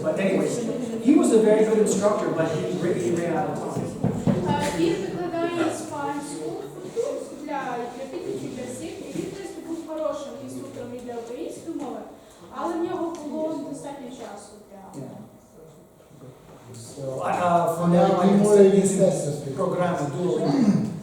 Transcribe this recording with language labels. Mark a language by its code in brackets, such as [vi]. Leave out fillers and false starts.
[en] But anyways, he was a very good instructor, but he ran out of time. [uk] Він викладає іспанську для підлітків, для всіх, і він, в принципі, був хорошим інструктором і для української мови, але в нього було недостатньо часу для... [en] So from now on, I'm using programs Duolingo.